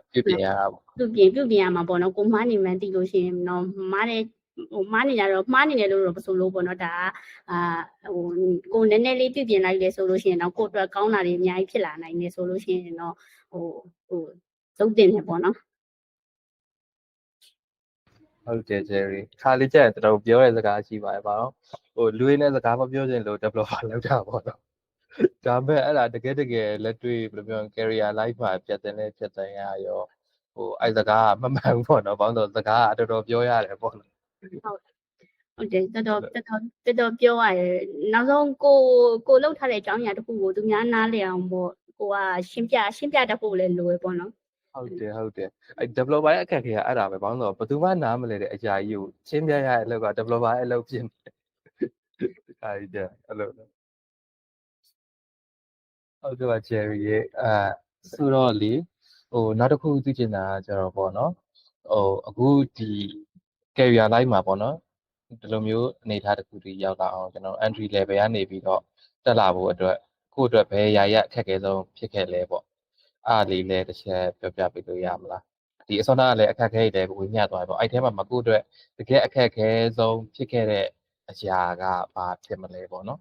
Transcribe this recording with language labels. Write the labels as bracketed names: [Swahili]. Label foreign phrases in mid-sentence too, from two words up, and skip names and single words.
[Burmese] ပြုပြင်ရမှာပေါ့နော်ကိုမှားနေမှန်းသိလို့ရှိရင်တော့မှားနေကြတော့မှားနေတယ်လို့တော့မဆိုလို့ပေါ့နော်ဒါကကိုနည်းနည်းလေးပြုပြင်လိုက်တယ်ဆိုလို့ရှိရင်တော့ကိုအတွက်ကောင်းတာတွေအများကြီးဖြစ်လာနိုင်တယ်ဆိုလို့ရှိရင်တော့သုံးတင်တယ်ပေါ့နော် ဟုတ်တယ် Jerry ခါလေးကျရင်တော်ပြောတဲ့စကားရှိပါတယ်ဗျာနော်လူရင်းနဲ့စကားမပြောချင်လို့ developer လောက်တာပေါ့နော်ဒါပေမဲ့အဲ့ဒါတကယ်လက်တွေ့ဘယ်လိုပြော [English] career life [Burmese] မှာပြတ်တဲ့ရရောအဲ့စကားမမှန်ဘူးပေါ့နော်ဘာလို့စကားတော်တော်ပြောရတယ်ပေါ့နော် ဟုတ်တယ်တော်တော်ပြောရတယ်နောက်ဆုံးကိုလောက်ထားတဲ့အကြောင်းအရာတစ်ခုကိုသူများနားလည်အောင်ပေါ့ကိုကရှင်းပြတတ်ဖို့လည်းလိုရပေါ့နော် ဟုတ်တယ်အဲ့ developer ရဲ့အခက်အခဲကအဲ့ဒါပဲဘာလို့လဲဆိုတော့ဘယ်သူမှနားမလဲတဲ့အရာကြီးကိုရှင်းပြရတဲ့အလုပ်က developer ရဲ့အလုပ်ဖြစ်နေအဲ့ဒီအဲ့လို ဟုတ်ကဲ့ပါ Jerry ရဲ့ဆိုတော့လေနောက်တစ်ခုသိချင်တာကကျတော့ပေါ့နော်အခုဒီ [English] career life [Burmese] မှာပေါ့နော်ဒီလိုမျိုးအနေအထားတစ်ခုတည်းရောက်လာအောင်ကျွန်တော် [English] entry level [Burmese] ကနေပြီးတော့တက်လာဖို့အတွက်ကိုယ့်အတွက်ဘယ်ရာရအခက်အခဲဆုံးဖြစ်ခဲ့လဲပေါ့အားလေးလည်းတစ်ချက်ပြောပြပေးလို့ရမလားဒီအစောနာကလည်းအခက်အခဲတွေလည်းဝေမျှသွားပြီပေါ့အဲ့ထဲမှာမကိုယ့်အတွက်တကယ်အခက်အခဲဆုံးဖြစ်ခဲ့တဲ့အရာကဘာဖြစ်မလဲပေါ့နော်